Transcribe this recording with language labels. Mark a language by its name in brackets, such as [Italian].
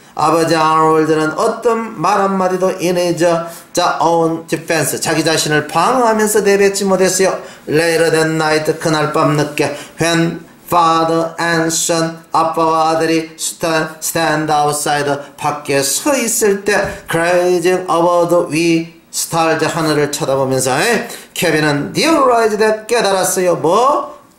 [Korean] 아버지 아놀드는 어떤 말 한마디도 [English] in his own defense. [Korean] 자기 자신을 방어하면서 내뱉지 못했어요. [English] Later that night. [Korean] 그날 밤 늦게. [English] When father and son. [Korean] 아빠와 아들이 [English] stand outside. [Korean] 밖에 서 있을 때. [English] Gazing over the wee stars. [Korean] 하늘을 쳐다보면서 케빈은 [English] realized that. [Korean] 깨달았어요. 뭐?